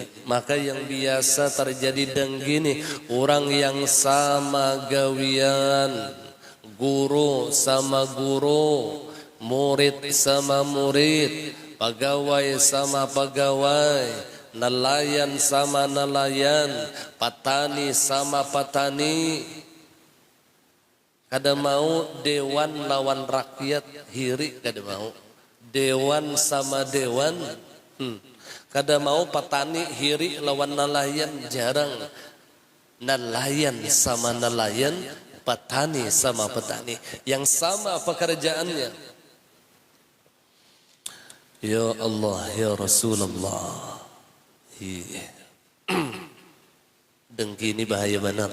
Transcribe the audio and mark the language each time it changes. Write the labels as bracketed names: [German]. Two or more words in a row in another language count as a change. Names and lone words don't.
[Banjar] Maka yang biasa terjadi dengki nih, orang yang sama gawian, guru sama guru, murid sama murid, pegawai sama pegawai, nelayan sama nelayan, petani sama petani. Kada mau dewan lawan rakyat, hiri kada mau. Dewan sama dewan, kada mau petani hiri lawan nelayan, jarang. Nelayan sama nelayan, petani sama petani, yang sama pekerjaannya. [Arabic] يا الله، يا رسول الله. [Banjar] Dengki ini bahaya benar.